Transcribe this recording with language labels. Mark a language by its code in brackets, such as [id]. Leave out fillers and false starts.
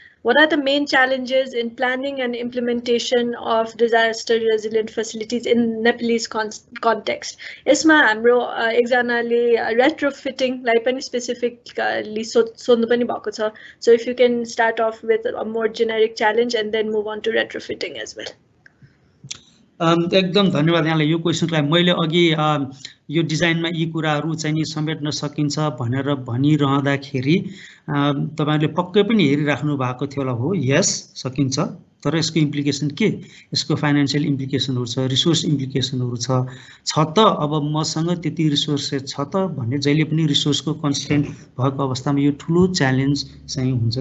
[en] What are the main challenges in planning and implementation of disaster resilient facilities in Nepalese context? [ne] यसमा हाम्रो एकजनाले retrofitting लाई पनि specifically सोध्नु पनि भएको छ. [en] So if you can start off with a more generic challenge and then move on to retrofitting as well. [ne] एकदम धन्यवाद यहाँलाई यो क्वेसनलाई। मैले अघि यो डिजाइनमा यी कुराहरू चाहिँ नि समेट्न सकिन्छ भनेर भनिरहँदाखेरि तपाईहरुले पक्कै पनि हेरिराख्नु भएको थियो होला। हो, यस सकिन्छ, तर यसको इम्प्लिकेसन के, यसको फाइनान्शियल इम्प्लिकेसनहरू छ, रिसोर्स इम्प्लिकेसनहरू छ त अब मसँग त्यति रिसोर्सेस छ त भन्ने जहिले पनि रिसोर्सको कन्स्टेन्ट भएको अवस्थामा यो ठुलो च्यालेन्ज चाहिँ हुन्छ।